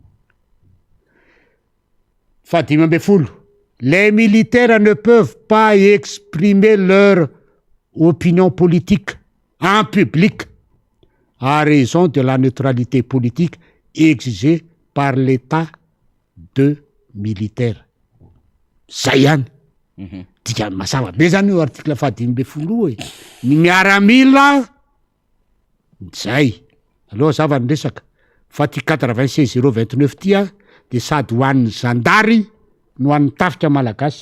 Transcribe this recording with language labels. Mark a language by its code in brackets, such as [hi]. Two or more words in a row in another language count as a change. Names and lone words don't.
[fr] Fatima Befoul. Les militaires ne peuvent pas exprimer leur opinion politique en public à raison de la neutralité politique exigée par l'état de militaire. [mg] Zay ihany. Dika mazava be zany io article 5 hoe ny miaramila zay. Aloha zava ny resaka fa ty 96 tia de sady ho an'ny zandary no an'ny tafika malagasy.